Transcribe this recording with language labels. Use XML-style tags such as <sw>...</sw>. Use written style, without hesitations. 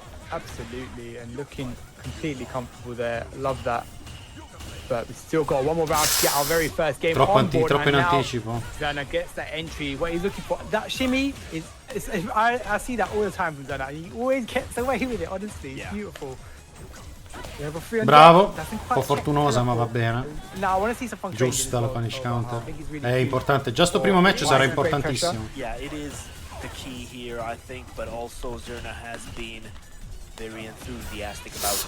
<en>Absolutely, and looking completely comfortable there. Love that. But we've still got one more round to get our very first game on board.</en> <it>Troppo in anticipo.</it> <en>Zera gets that entry. What he's looking for, that shimmy is I see that all the time from Zera. He always gets away with it. Honestly, it's beautiful.</en> <it>Bravo, un po' fortunosa ma va bene. Giusta la punish counter. È importante, già sto primo match sarà importantissimo.</it> <en>Yeah, it is the key here, I think, but also Zera has been very enthusiastic about.</en>